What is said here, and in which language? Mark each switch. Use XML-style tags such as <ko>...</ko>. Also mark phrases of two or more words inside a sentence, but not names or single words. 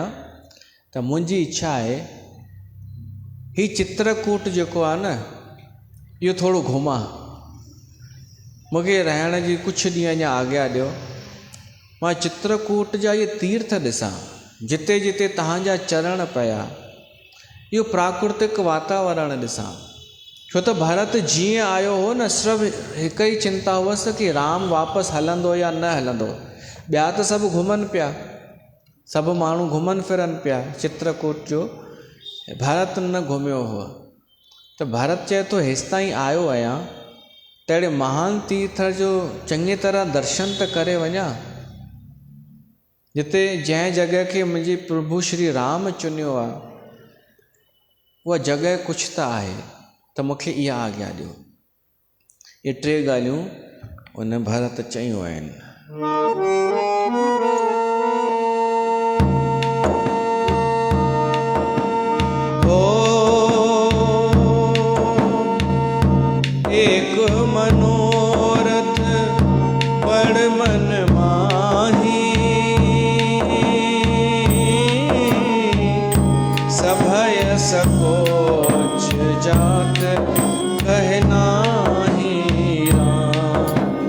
<sd>त मुंहिंजी इच्छा आहे हीउ चित्रकूट जेको आहे न, इहो थोरो घुमां, मूंखे रहण जी कुझु ॾींहं अञा आज्ञा ॾियो, मां चित्रकूट जा इहे तीर्थ ॾिसां, जिते जिते तव्हांजा चरण पिया, इहो प्राकृतिक वातावरण ॾिसां। छो त भरत जीअं आयो हो न, सिर्फ़ु हिकु ई चिंता हुअसि कि राम वापसि हलंदो या न हलंदो। ॿिया त सभु घुमनि पिया, सभु माण्हू घुमनि फिरनि पिया चित्रकूट जो, भरत न घुमियो हुओ। त भरत चए थो हेसि ताईं आयो आहियां, त अहिड़े महान तीर्थ जो चङी तरह दर्शन त करे वञा, जिते जंहिं जॻह खे मुंहिंजे प्रभु श्री राम चुनियो आहे, उहा जॻह कुझु त आहे। त मूंखे इहा आज्ञा ॾियो। इहे टे ॻाल्हियूं उन भरत चयूं आहिनि।</sd> <awa>एक मनोरथ बड़ मन माही, सभय सकोच जात कहे नाहि राम।</awa>